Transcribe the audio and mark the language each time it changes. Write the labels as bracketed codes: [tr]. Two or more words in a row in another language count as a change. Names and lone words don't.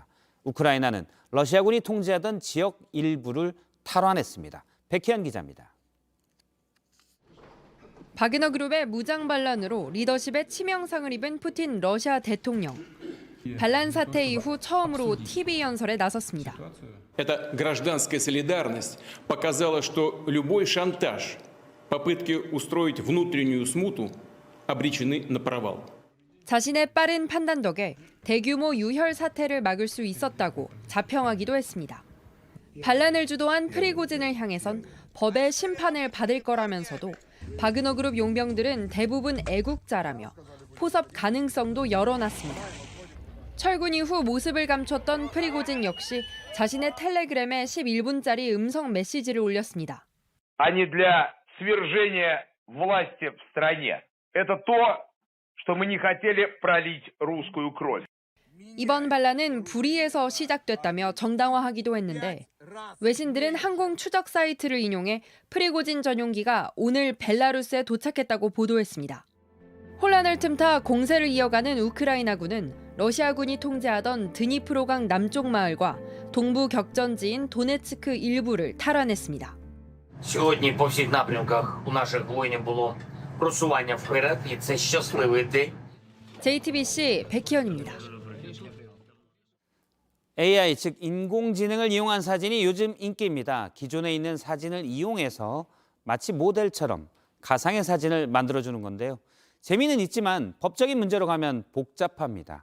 [ko] 우크라이나는 러시아군이 통제하던 지역 일부를 탈환했습니다. 백희연 기자입니다. 바그너 그룹의 무장 반란으로 리더십에 치명상을 입은 푸틴 러시아 대통령. 반란 사태 이후 처음으로 TV 연설에 나섰습니다. [ru] Эта гражданская солидарность показала, что любой шантаж, попытки устроить внутреннюю смуту обречены на провал. [ko] 자신의 빠른 판단 덕에 대규모 유혈 사태를 막을 수 있었다고 자평하기도 했습니다. 반란을 주도한 프리고진을 향해선 법의 심판을 받을 거라면서도 바그너 그룹 용병들은 대부분 애국자라며 포섭 가능성도 열어놨습니다. 철군 이후 모습을 감췄던 프리고진 역시 자신의 텔레그램에 11분짜리 음성 메시지를 올렸습니다. [ru] Они для свержения власти в стране. Это то, что мы не хотели пролить русскую кровь. [ko] 이번 반란은 불의에서 시작됐다며 정당화하기도 했는데 외신들은 항공 추적 사이트를 인용해 프리고진 전용기가 오늘 벨라루스에 도착했다고 보도했습니다. 혼란을 틈타 공세를 이어가는 우크라이나군은 러시아군이 통제하던 드니프로강 남쪽 마을과 동부 격전지인 도네츠크 일부를 탈환했습니다. [uk] Сьогодні по всіх напрямках у наших воїнів було просування вперед, і це щасливий день. [ko] JTBC 백희연입니다. AI, 즉 인공지능을 이용한 사진이 요즘 인기입니다. 기존에 있는 사진을 이용해서 마치 모델처럼 가상의 사진을 만들어주는 건데요. 재미는 있지만 법적인 문제로 가면 복잡합니다.